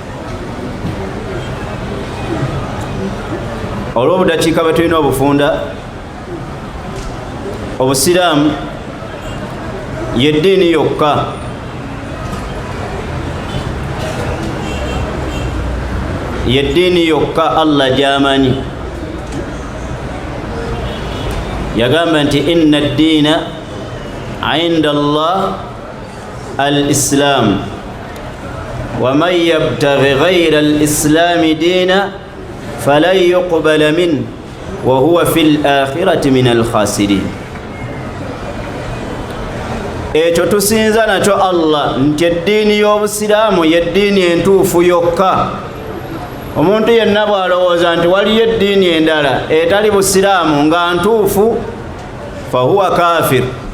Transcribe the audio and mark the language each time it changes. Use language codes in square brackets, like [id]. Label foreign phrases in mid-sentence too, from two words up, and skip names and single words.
[lg] Olw'obudakiika bwe tulina obufunda, obusiraamu y'eddiini yokka y'eddiini yokka Allah gy'amanyi. Yagamba nti [ar] إن الدين عند الله الإسلام ومن يبتغ غير الإسلام دينا فلن يقبل من وهو في الآخرة من الخاسرين. [lg] Ekyo tusinza nakyo Allah nti eddiini y'obusiraamu y'eddiini entuufu yokka. Omuntu yenna bw'alowooza nti waliyo eddiini endala etali busiraamu nga ntuufu, [ar] فهو كافر.